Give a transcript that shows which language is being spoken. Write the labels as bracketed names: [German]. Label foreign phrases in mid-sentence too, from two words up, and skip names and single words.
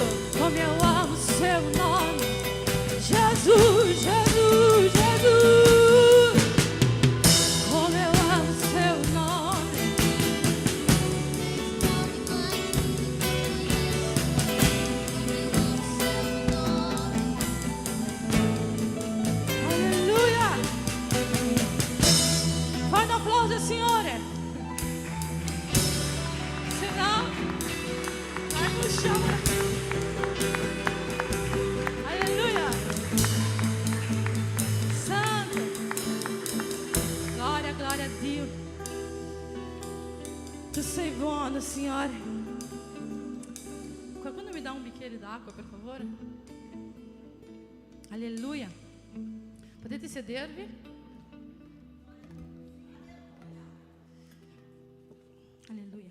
[Portuguese] Como eu amo seu nome. Jesus, Jesus, Jesus. Como eu amo seu nome. Aleluia! [Italian] Fai un applauso al Signore. [Portuguese] Se no, vai no chão. Aleluia! Santo! [Italian] Glória, glória a Dio. Tu sei buono, Signore. Qualcuno mi dà un bicchiere d'acqua, per favore? Alleluia. Potete sedervi? Alleluia.